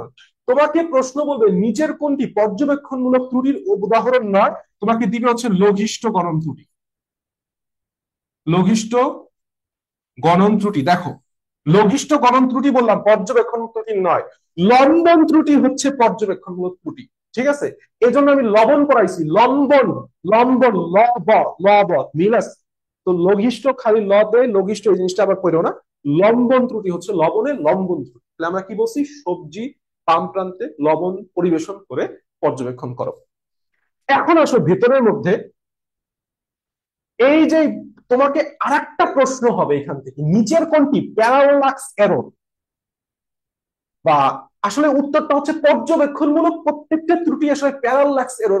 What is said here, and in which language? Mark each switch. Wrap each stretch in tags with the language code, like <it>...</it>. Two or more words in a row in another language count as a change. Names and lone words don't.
<bn>তোমাকে প্রশ্ন বলবে নিচের কোনটি পর্যবেক্ষণমূলক ত্রুটির উদাহরণ নয়, তোমাকে দিবে হচ্ছে লঘিষ্ঠ গণন ত্রুটি। লঘিষ্ঠ গণন ত্রুটি, দেখো লঘিষ্ঠ গণন ত্রুটি বললাম, পর্যবেক্ষণ ত্রুটি নয়। লম্বন ত্রুটি হচ্ছে পর্যবেক্ষণমূলক ত্রুটি। ঠিক আছে? এজন্য আমি লবণ পড়াইছি, লম্বন, লম্বন ল ব মিল আছে। তো লঘিষ্ঠ খালি ল দেয়, লঘিষ্ঠ এই জিনিসটা আবার পড়ো না। লম্বন ত্রুটি হচ্ছে লবণের লম্বন ত্রুটি। তাহলে আমরা কি বলছি? সবজি বাম প্রান্তে লবণ পরিবেশন করে পর্যবেক্ষণ করো। এখন আসো ভেতরের মধ্যে, এই যে তোমাকে আরেকটা প্রশ্ন হবে এখান থেকে, নিচের কোনটি</bn> <en>parallax error,</en> <bn>বা আসলে উত্তরটা হচ্ছে পর্যবেক্ষণমূলক প্রত্যেকটা ত্রুটি আসলে</bn> <en>parallax error.</en>